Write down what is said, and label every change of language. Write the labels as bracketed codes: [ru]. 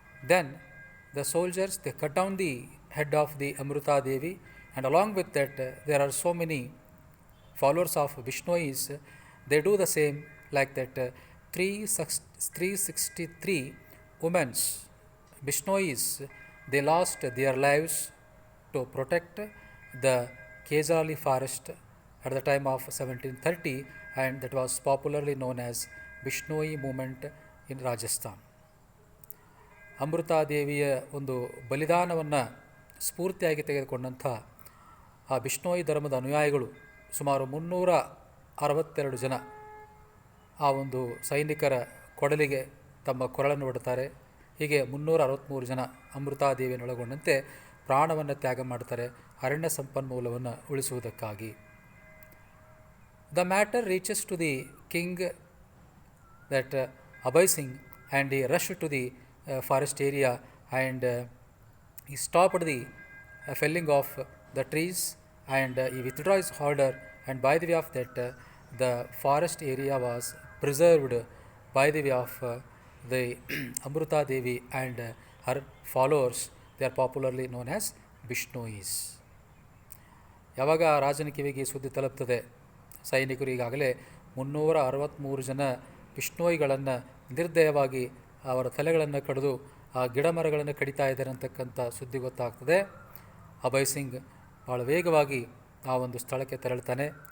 [en] Then the soldiers, they cut down the head of the Amruta Devi, and along with that there are so many followers of Vishnois, they do the same, like that 363 women Vishnois, they lost their lives to protect the Kezali forest at the time of 1730, and that was popularly known as Vishnoi movement in Rajasthan. [kn] ಅಮೃತಾದೇವಿಯ ಒಂದು ಬಲಿದಾನವನ್ನು ಸ್ಫೂರ್ತಿಯಾಗಿ ತೆಗೆದುಕೊಂಡಂಥ ಆ ಬಿಷ್ಣೋಯಿ ಧರ್ಮದ ಅನುಯಾಯಿಗಳು ಸುಮಾರು 362 ಜನ ಆ ಒಂದು ಸೈನಿಕರ ಕೊಡಲಿಗೆ ತಮ್ಮ ಕೊರಳನ್ನು ಒಡ್ತಾರೆ. ಹೀಗೆ 363 ಜನ ಅಮೃತಾದೇವಿಯನ್ನು ಒಳಗೊಂಡಂತೆ ಪ್ರಾಣವನ್ನು ತ್ಯಾಗ ಮಾಡ್ತಾರೆ ಅರಣ್ಯ ಸಂಪನ್ಮೂಲವನ್ನು ಉಳಿಸುವುದಕ್ಕಾಗಿ. [en] The matter reaches to the king, that Abhay Singh, and he rushed to the forest area, and he stopped the felling of the trees, and he withdrew his order, and by the way of that the forest area was preserved by the way of the Amruta Devi and her followers. They are popularly known as Vishnois. [kn] ಯಾವಾಗ ರಾಜನ ಕಿವಿಗೆ ಸುದ್ದಿ ತಲುಪ್ತದೆ, ಸೈನಿಕರು ಈಗಾಗಲೇ 363 ಜನ ವಿಷ್ಣೋಯಿಗಳನ್ನು ನಿರ್ದಯವಾಗಿ ಅವರ ತಲೆಗಳನ್ನು ಕಡಿದು ಆ ಗಿಡ ಮರಗಳನ್ನು ಕಡಿತಾ ಇದ್ದಾರೆ ಅಂತಕ್ಕಂಥ ಸುದ್ದಿ ಗೊತ್ತಾಗ್ತದೆ. ಅಭಯ್ ಸಿಂಗ್ ಭಾಳ ವೇಗವಾಗಿ ಆ ಒಂದು ಸ್ಥಳಕ್ಕೆ ತೆರಳ್ತಾನೆ.